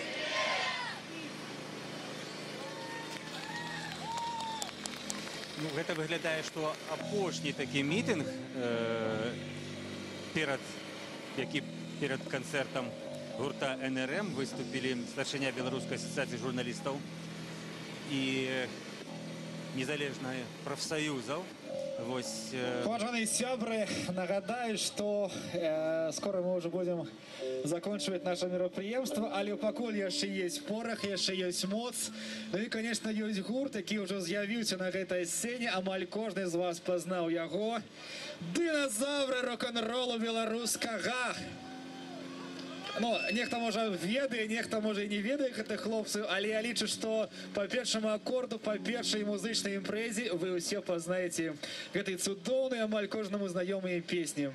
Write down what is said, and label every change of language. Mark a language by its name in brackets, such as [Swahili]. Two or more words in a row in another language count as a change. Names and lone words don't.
[Belarusian] Ну, гэта выглядае, што апошні такі мітынг перад канцэртам гурта НРМ выступілі старшыня Беларускай асацыяцыі журналістаў і незалежных профсоюзов. Уважаемые сябры, нагадаю, [Russian] что скоро мы уже будем заканчивать наше мероприемство, [Belarusian] але пакуль яшчэ есть порох, яшчэ есть моц. [Russian] Ну и, конечно, [Belarusian] есть гурт, які уже з'явіўся на гэтай сцене, амаль кожны з вас пазнаў яго. Динозавры рок-н-ролу беларускага. Ну, нехта можа ведае, нехта можа і не ведае гэтых хлопцаў, але я лічу, што па першаму акорду, па першай музычнай імпрэзе вы ўсе пазнаеце гэтай цудоўнай, амаль кожнаму знаёмыя песні.